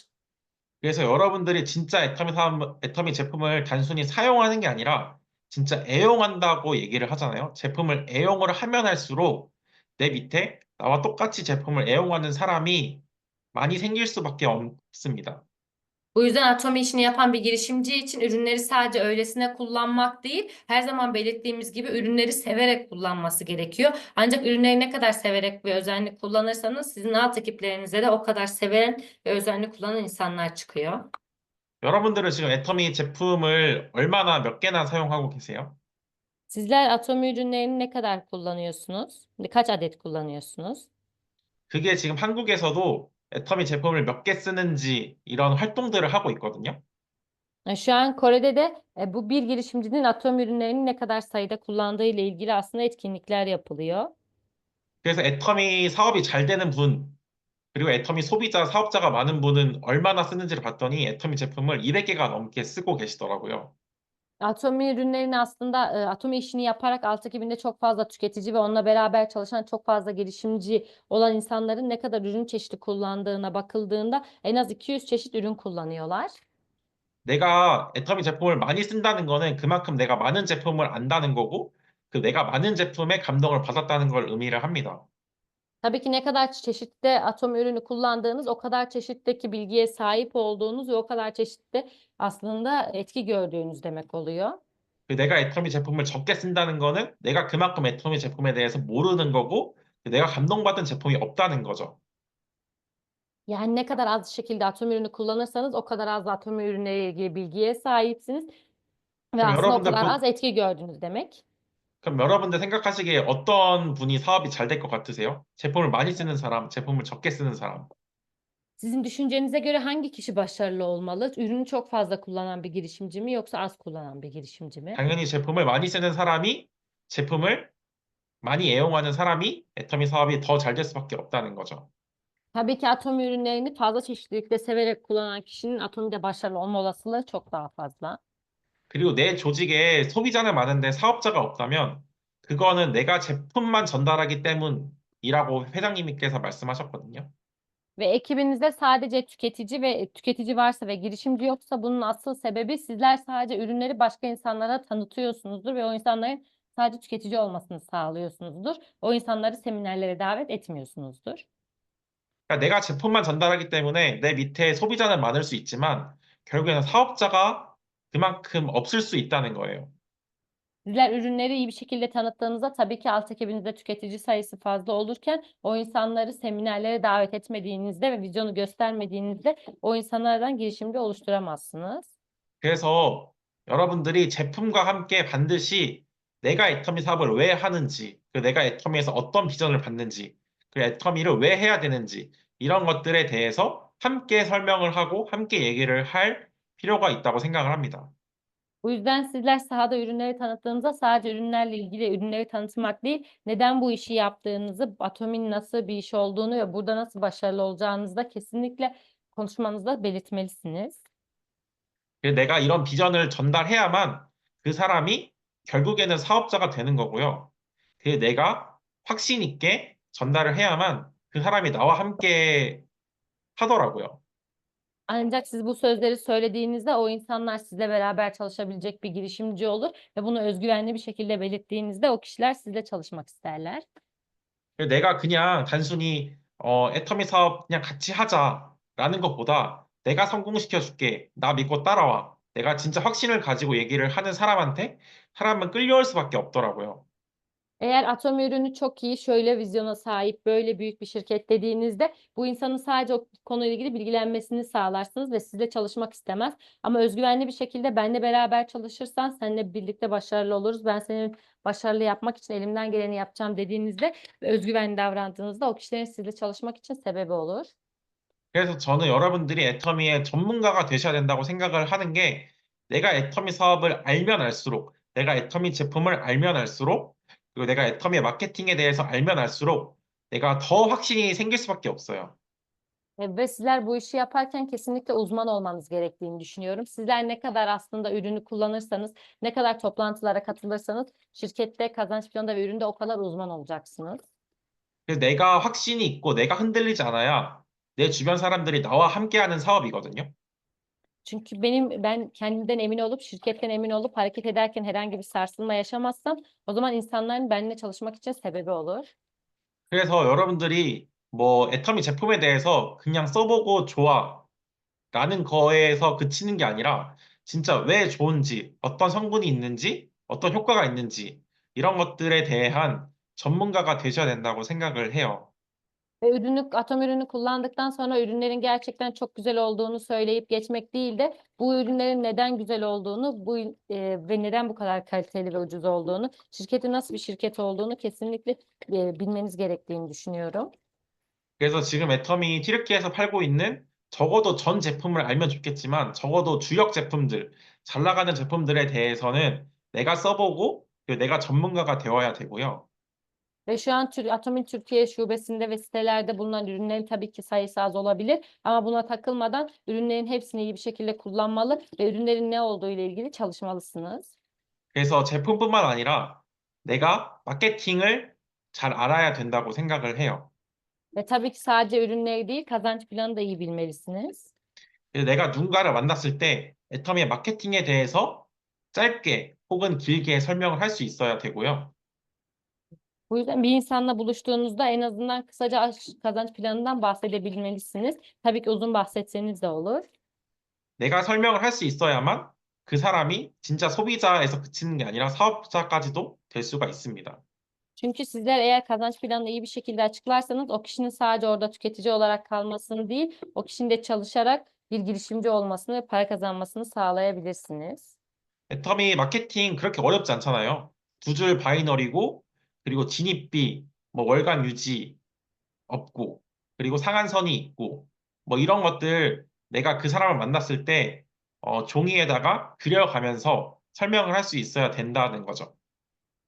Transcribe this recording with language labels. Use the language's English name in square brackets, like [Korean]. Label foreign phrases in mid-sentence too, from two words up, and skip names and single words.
[Korean] 그래서 여러분들이 진짜 애터미 제품을 단순히 사용하는 게 아니라 진짜 애용한다고 얘기를 하잖아요. 제품을 애용을 하면 할수록 내 밑에 나와 똑같이 제품을 애용하는 사람이 많이 생길 수밖에 없습니다. [Turkish] Bu yüzden Atomi işini yapan bir girişimci için ürünleri sadece öylesine kullanmak değil, her zaman belirttiğimiz gibi ürünleri severek kullanması gerekiyor. Ancak ürünleri ne kadar severek ve özenli kullanırsanız sizin alt ekiplerinize de o kadar seven ve özenli kullanan insanlar çıkıyor. [Korean] 여러분들은 지금 애터미 제품을 얼마나 몇 개나 사용하고 계세요? [Turkish] Sizler Atomi ürünlerini ne kadar kullanıyorsunuz? Kaç adet kullanıyorsunuz? [Korean] 그게 지금 한국에서도 애터미 제품을 몇 개 쓰는지 이런 활동들을 하고 있거든요. [Turkish] Şu an Kore'de de bu bir girişimcinin atom ürünlerini ne kadar sayıda kullandığı ile ilgili aslında etkinlikler yapılıyor. [Korean] 그래서 애터미 사업이 잘 되는 분, 그리고 애터미 소비자, 사업자가 많은 분은 얼마나 쓰는지를 봤더니 애터미 제품을 200개가 넘게 쓰고 계시더라고요. [Turkish] Atomi ürünlerini aslında Atomi işini yaparak alt ekibinde çok fazla tüketici ve onunla beraber çalışan çok fazla girişimci olan insanların ne kadar ürün çeşidi kullandığına bakıldığında en az 200 çeşit ürün kullanıyorlar. [Korean] 내가 애터미 제품을 많이 쓴다는 거는 그만큼 내가 많은 제품을 안다는 거고, 그 내가 많은 제품에 감동을 받았다는 걸 의미를 합니다. [Turkish] Tabii ki ne kadar çeşitte atom ürünü kullandığınız, o kadar çeşitteki bilgiye sahip olduğunuz ve o kadar çeşitte aslında etki gördüğünüz demek oluyor. [Korean] 그 내가 애터미 제품을 적게 쓴다는 거는 내가 그만큼 애터미 제품에 대해서 모르는 거고, 그 내가 감동받은 제품이 없다는 거죠. [Turkish] Yani ne kadar az şekilde atom ürünü kullanırsanız o kadar az atom ürünleriyle ilgili bilgiye sahipsiniz ve [Korean] 그럼 [Turkish] aslında o [Korean] 여러분들 [Turkish] kadar az etki gördünüz demek. [Korean] 그럼 여러분들 생각하시기에 어떤 분이 사업이 잘 될 것 같으세요? 제품을 많이 쓰는 사람, 제품을 적게 쓰는 사람. [Turkish] Sizin düşüncenize göre hangi kişi başarılı olmalı? Ürünü çok fazla kullanan bir girişimci mi yoksa az kullanan bir girişimci mi? [Korean] 당연히 제품을 많이 쓰는 사람이 제품을 많이 애용하는 사람이 애터미 사업이 더 잘 될 수밖에 없다는 거죠. [Turkish] Tabii ki atom ürünlerini fazla çeşitlilikte severek kullanan kişinin atomide başarılı olma olasılığı çok daha fazla. [Korean] 그리고 내 조직에 소비자는 많은데 사업자가 없다면 그거는 내가 제품만 전달하기 때문이라고 회장님께서 말씀하셨거든요. [Turkish] Ve ekibinizde sadece tüketici varsa ve girişimci yoksa bunun asıl sebebi sizler sadece ürünleri başka insanlara tanıtıyorsunuzdur ve o insanların sadece tüketici olmasını sağlıyorsunuzdur. O insanları seminerlere davet etmiyorsunuzdur. [Korean] 그러니까 내가 제품만 전달하기 때문에 내 밑에 소비자는 많을 수 있지만 결국에는 사업자가 그만큼 없을 수 있다는 거예요. [Turkish] Sizler ürünleri iyi bir şekilde tanıttığınızda tabii ki alt ekibinizde tüketici sayısı fazla olurken o insanları seminerlere davet etmediğinizde ve vizyonu göstermediğinizde o insanlardan girişimci oluşturamazsınız. [Korean] 그래서 여러분들이 제품과 함께 반드시 내가 애터미 사업을 왜 하는지, 그 내가 애터미에서 어떤 비전을 받는지, 그 애터미를 왜 해야 되는지 이런 것들에 대해서 함께 설명을 하고 함께 얘기를 할 필요가 있다고 생각을 합니다. [Turkish] Bu yüzden sizler sahada ürünleri tanıttığınızda sadece ürünlerle ilgili ürünleri tanıtmak değil, neden bu işi yaptığınızı, Atomi'nin nasıl bir iş olduğunu ve burada nasıl başarılı olacağınızı da kesinlikle konuşmanızda belirtmelisiniz. [Korean] 그래서 내가 이런 비전을 전달해야만 그 사람이 결국에는 사업자가 되는 거고요. 그 내가 확신 있게 전달을 해야만 그 사람이 나와 함께 하더라고요. [Turkish] Ancak siz bu sözleri söylediğinizde o insanlar sizle beraber çalışabilecek bir girişimci olur ve bunu özgüvenli bir şekilde belirttiğinizde o kişiler sizle çalışmak isterler. [Korean] 그래서 내가 그냥 단순히 애터미 사업 그냥 같이 하자라는 것보다 내가 성공시켜 줄게. 나 믿고 따라와. 내가 진짜 확신을 가지고 얘기를 하는 사람한테 사람은 끌려올 수밖에 없더라고요. [Turkish] Eğer atom ürünü çok iyi, şöyle vizyona sahip, böyle büyük bir şirket dediğinizde bu insanın sadece o konuyla ilgili bilgilenmesini sağlarsınız ve sizle çalışmak istemez. Ama özgüvenli bir şekilde benle beraber çalışırsan seninle birlikte başarılı oluruz. Ben seni başarılı yapmak için elimden geleni yapacağım dediğinizde ve özgüvenli davrandığınızda o kişilerin sizle çalışmak için sebebi olur. [Korean] 그래서 저는 여러분들이 애터미의 전문가가 되셔야 된다고 생각을 하는 게 내가 애터미 사업을 알면 알수록 내가 애터미 제품을 알면 알수록 그리고 내가 애터미의 마케팅에 대해서 알면 알수록 내가 더 확신이 생길 수밖에 없어요. [Turkish] Ve sizler bu işi yaparken kesinlikle uzman olmanız gerektiğini düşünüyorum. Sizler ne kadar aslında ürünü kullanırsanız, ne kadar toplantılara katılırsanız şirkette kazanç planında ve üründe o kadar uzman olacaksınız. [Korean] 그래서 내가 확신이 있고 내가 흔들리지 않아야 내 주변 사람들이 나와 함께하는 사업이거든요. [Turkish] Çünkü ben kendimden emin olup, şirketten emin olup hareket ederken herhangi bir sarsılma yaşamazsam o zaman insanların benimle çalışmak için sebebi olur. [Korean] 그래서 여러분들이 뭐 애터미 제품에 대해서 그냥 써보고 좋아라는 거에서 그치는 게 아니라 진짜 왜 좋은지, 어떤 성분이 있는지, 어떤 효과가 있는지 이런 것들에 대한 전문가가 되셔야 된다고 생각을 해요. [Turkish] Ve atom ürünü kullandıktan sonra ürünlerin gerçekten çok güzel olduğunu söyleyip geçmek değil de bu ürünlerin neden güzel olduğunu, ve neden bu kadar kaliteli ve ucuz olduğunu, şirketin nasıl bir şirket olduğunu kesinlikle, bilmeniz gerektiğini düşünüyorum. [Korean] 그래서 지금 애터미 튀르키예에서 팔고 있는 적어도 전 제품을 알면 좋겠지만 적어도 주력 제품들, 잘 나가는 제품들에 대해서는 내가 써보고 그리고 내가 전문가가 되어야 되고요. [Turkish] Ve şu an Atom'un Türkiye şubesinde ve sitelerde bulunan ürünlerin tabii ki sayısı az olabilir ama buna takılmadan ürünlerin hepsini iyi bir şekilde kullanmalı ve ürünlerin ne olduğu ile ilgili çalışmalısınız. [Korean] 그래서 제품뿐만 아니라 내가 마케팅을 잘 알아야 된다고 생각을 해요. [Turkish] Ve tabii ki sadece ürünleri değil, kazanç planı da iyi bilmelisiniz. [Korean] 그래서 내가 누군가를 만났을 때 애터미의 마케팅에 대해서 짧게 혹은 길게 설명을 할 수 있어야 되고요. [Turkish] Bu yüzden bir insanla buluştuğunuzda en azından kısaca kazanç planından bahsedebilmelisiniz. Tabii ki uzun bahsetseniz de olur. [Korean] 내가 설명을 할 수 있어야만 그 사람이 진짜 소비자에서 그치는 게 아니라 사업자까지도 될 수가 있습니다. [Turkish] Çünkü sizler eğer kazanç planını iyi bir şekilde açıklarsanız o kişinin sadece orada tüketici olarak kalmasını değil, o kişinin de çalışarak bir girişimci olmasını ve para kazanmasını sağlayabilirsiniz. [Korean] 애터미 마케팅 그렇게 어렵지 않잖아요. 두 줄 바이너리고 그리고 진입비, 뭐 월간 유지 없고 그리고 상한선이 있고 뭐 이런 것들 내가 그 사람을 만났을 때 종이에다가 그려가면서 설명을 할 수 있어야 된다는 거죠.